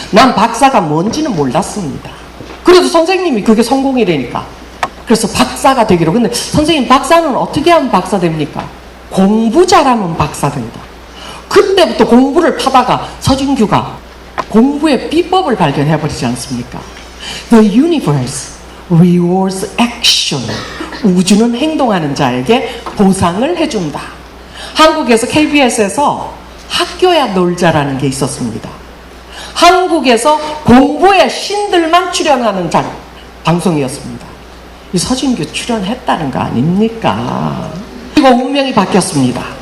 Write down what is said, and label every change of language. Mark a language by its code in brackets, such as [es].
[ko] 난 박사가 뭔지는 몰랐습니다. 그래도 선생님이 그게 성공이라니까. 그래서 박사가 되기로. 근데 선생님 박사는 어떻게 하면 박사 됩니까? 공부 잘하면 박사 된다. 그때부터 공부를 파다가 서진규가 공부의 비법을 발견해버리지 않습니까? [en] The universe rewards action. [ko] 우주는 행동하는 자에게 보상을 해준다. 한국에서 KBS에서 학교야 놀자라는 게 있었습니다. 한국에서 공부의 신들만 출연하는 방송이었습니다. 이 서진규 출연했다는 거 아닙니까? 그리고 운명이 바뀌었습니다.